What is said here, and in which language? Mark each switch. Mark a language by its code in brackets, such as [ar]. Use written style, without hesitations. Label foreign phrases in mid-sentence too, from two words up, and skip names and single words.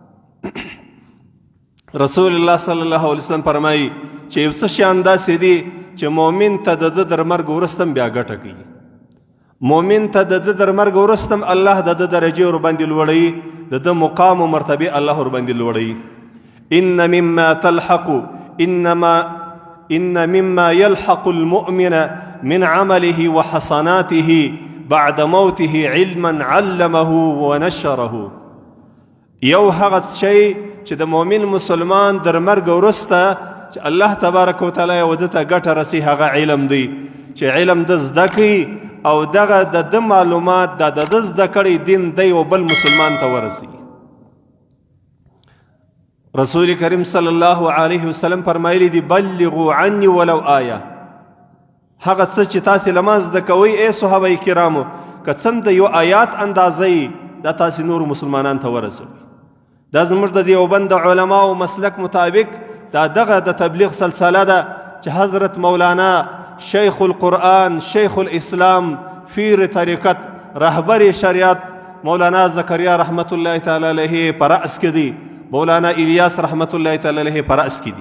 [ps] رسول الله صلی الله علیه وسلم فرمایي چې یو څه شیان داسې دي چې مؤمن ته د ده در مرګ وروسته بیا ګټه کوي، مؤمن ته د ده در مرګ وروسته الله د ده درجې ورباندې لوړوي، د ده مقام و مرتبې الله ورباندې لوړوي. [ar] إن مما يلحق المؤمن من عمله وحسناته بعد موته علما علمه ونشره. [ps] یو هغه شی چې د مؤمن مسلمان در مرګ وروسته چې الله تبارک وتعالی یې ده ته ګټه رسي هغه علم دی چې علم ده زده کوي او دغه د ده معلومات د ده زده کړی دین دی او بل مسلمان ته ورسي. رسول کریم صلی الله علیه وسلم فرمایلی دی [ar] بلغوا عني ولو آیه. [ps] هغه څه چې تاسې له ما زده کوئ ای صحابه کرامو که څه د یو آیات اندازه دا تاسې نورو مسلمانانو ته ورسوي. دا زموږ د دیوبند د علماو مسلک مطابق دا دغه د تبلیغ سلسله ده چې حضرت مولانا شیخ القرآن شیخ الاسلام پیر طریقت رهبر شریعت مولانا زکریا رحمت الله تعالی علیه په رأس کې دی، مولانا الیاس رحمت الله تعالی علیه په رأس کې دي.